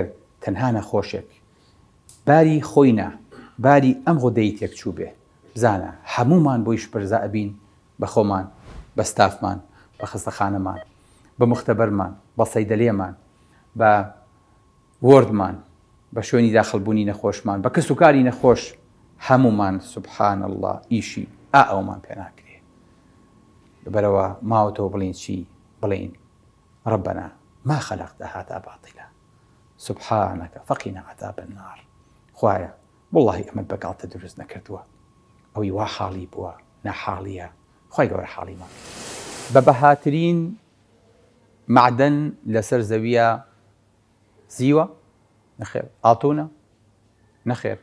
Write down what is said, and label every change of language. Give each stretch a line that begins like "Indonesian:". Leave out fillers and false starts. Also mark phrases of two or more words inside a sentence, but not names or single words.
Central Kurdish: تەنها نەخۆشێک باری خۆینە باری ئەم غودەی تێکچوو بێ بزانە هەمومان بۆی شپرزە ئەبین بە خۆمان بە ستافمان بە خستەخانەمان بە مختبەرمان، بە سەیدەلێمان، بە وردمان، بە شوێنی داخڵبوونی نەخۆشمان، بە کەس و کاری نەخۆش هەمومان
Arabic: سبحان الله
Central Kurdish: ئیشی ئەومان پێ ناکرێ. لەبەرەوە ماوەتەوە بڵین چی؟
Arabic: بڵین ربنا ما خلقت هذا باطلا سبحانك فقنا عذاب النار.
Central Kurdish: خوایە والله ئەمە بەگاڵتە دروست نەکردووە، ئەوی وا حاڵی بووە ناحاڵیە. خوای گەورە حاڵیمان بە بەهاترین معدن لەسەر زەویە زیوە؟ نەخێر. ئاتونە؟ نەخێر.